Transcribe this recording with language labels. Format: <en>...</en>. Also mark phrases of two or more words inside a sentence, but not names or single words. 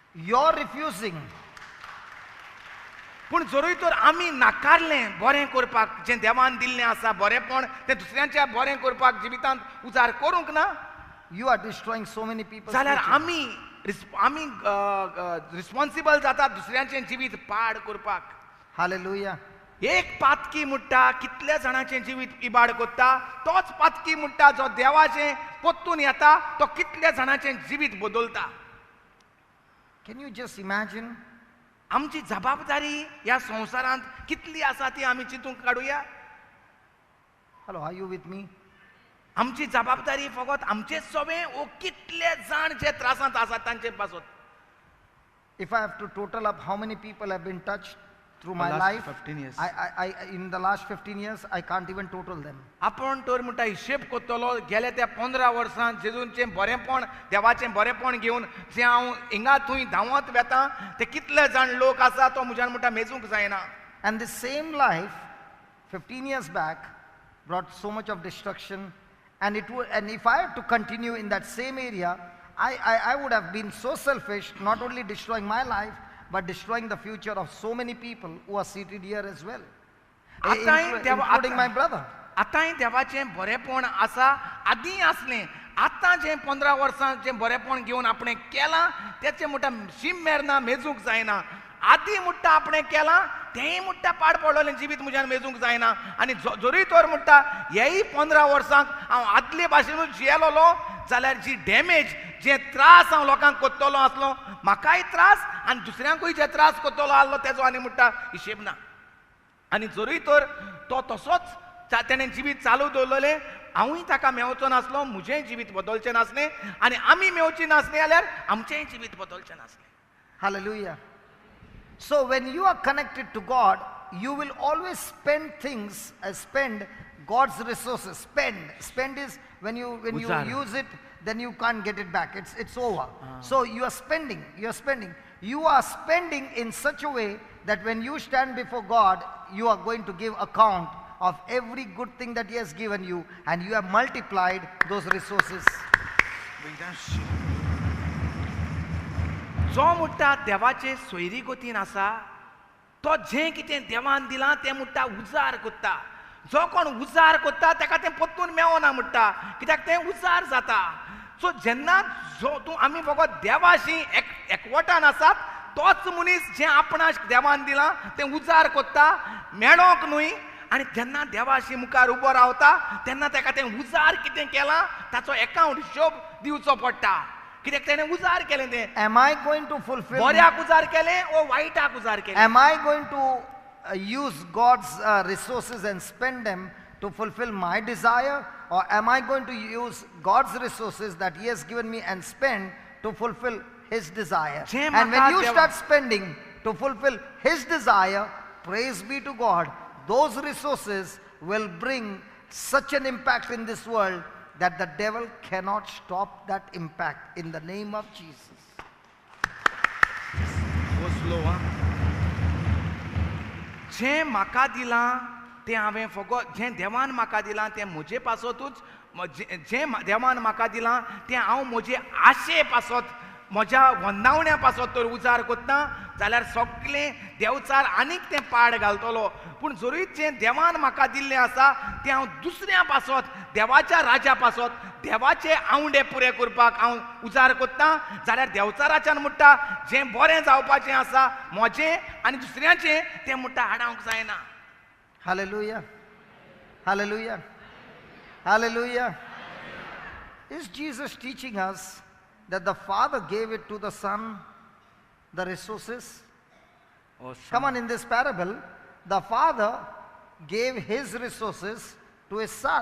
<en>You're refusing.</en> <kok>पूण जरूय तर आमी नाकारलें बरें करपाक जें देवान दिल्लें आसा बरेंपण तें दुसऱ्यांच्या बरें करपाक जिवितांत उजार करूंक ना</kok> <en>You are destroying so many people's</en> <kok>जाल्यार</kok> <en>future.</en> <kok>आमी रिस्पॉन्सिबल जाता दुसऱ्यांचें जिवीत पाड करपाक.</kok> <en>Hallelujah.</en> <kok>एक पातकी मुट्टा कितल्या जाणांचें जिवीत इबाड कोत्ता तोच पातकी मुट्टा जो देवाचें पोत्तून येता तो कितल्या जाणांचें जिवीत बदलता.</kok> <en>Can you just imagine?</en> <kok>आमची जबाबदारी ह्या संवसारांत कितली आसा ती आमी चिंतून काडुया.</kok> <en>Hello, are you with me?</en> <kok>आमची जबाबदारी फकत आमचे सवे ओ कितले जाण जे त्रासांत आसात तांचे पासत.</kok> <en>If I have to total up how many people have been touched through my last life, 15 years. in the last 15 years, I can't even total them.</en> <kok>आपण तर म्हणटा हिशेब कोत्तलो गेल्या त्या 15 वर्सांत जेजूचें बरेंपण देवाचें बरेंपण घेवन जें हांव हिंगा थंय धांवत वेता ते कितले जाण लोक आसा तो म्हज्यान म्हणटा मेजूंक जायना.</kok> <en>And the same life, 15 years back, brought so much of destruction. And if I had to continue in that same area, I would have been so selfish, not only destroying my life, but destroying the future of so many people who are seated here as well, including my brother.</en> <kok>आतांय देवाचें बरेंपण आसा आदीं आसलें आतां जें 15 वर्सां जें बरेंपण घेवन आपणें केलां तेचें म्हणटा शीम मेरना मेजूंक जायना. आदीं म्हणटा आपणें केलां तेंय म्हणटा पाड पडलेलें जिवीत म्हज्यान मेजूंक जायना. आनी जरी तर म्हणटा हेय 15 वर्सांक हांव आदले भाशेनूच जियेलोलो जाल्यार जी डॅमेज जे त्रास हांव लोकांक कोत्तलो आसलो म्हाकाय त्रास आनी दुसऱ्यांकूय जे त्रास कोत्तलो आसलो तेजो आनी म्हणटा हिशेब ना. आनी जरी तर तो तसोच तेणें जिवीत चालू दवरलेलें हांवूय ताका मेवचो नासलो म्हजेंय जिवीत बदलचें नासलें आनी आमी मेवची नासलीं जाल्यार आमचेंय जिवीत बदलचें नासलें.</kok> <en>Hallelujah. So when you are connected to God, you will always spend God's resources. Spend is when you use it, then you can't get it back. It's over. So you are spending. You are spending in such a way that when you stand before God, you are going to give account of every good thing that He has given you, and you have multiplied those resources.</en> <kok>जो म्हणटा देवाचे सोयरी गोतीन आसा तो जें कितें देवान दिलां तें म्हणटा उजार कोत्ता. जो कोण उजार कोत्ता ताका तें परतून मेवना म्हणटा कित्याक तें उजार जाता. सो जेन्ना तूं आमी फकत देवाशी एकवटान आसात तोच मनीस जें आपणाक देवान दिलां तें उजार कोत्ता मेळोंक न्हय. आनी जेन्ना देवाशी मुखार उबो रावता तेन्ना ताका तें उजार कितें केलां ताचो एकावंट हिशोब दिवचो पडटा. कित्याक तेणें उजार केलें तें.</kok> <en>Am I going to fulfill?</en> <kok>बऱ्याक उजार केलें ओ वायटाक उजार केलें.</kok> <en>Am I going to use God's resources and spend them to fulfill my desire, or am I going to use God's resources that He has given me and spend to fulfill His desire? And when you start spending to fulfill His desire, praise be to God, those resources will bring such an impact in this world that the devil cannot stop that impact in the name of Jesus.</en> <kok>जें म्हाका दिलां तें हांवें फकत जें देवान म्हाका दिलां तें म्हजे पासतूच जें देवान म्हाका दिलां तें हांव म्हजे आशे पासत म्हज्या वंदावण्या पासत तर उजार कोत्ता जाल्यार सगळें देवचार आनीक तें पाड घालतलो. पूण जरूय जें देवान म्हाका दिल्लें आसा तें हांव दुसऱ्या पासत देवाच्या राजा पासत देवाचे आवंडे पुरे करपाक हांव उजार कोत्ता जाल्यार देवचाराच्यान म्हणटा जें बरें जावपाचें आसा म्हजें आनी दुसऱ्याचें तें म्हणटा हाडावंक जायना.</kok> <en>Hallelujah. Hallelujah. Hallelujah. Is Jesus teaching us that the Father gave it to the Son, the resources? Come on, in this parable, the Father gave His resources to His Son.</en>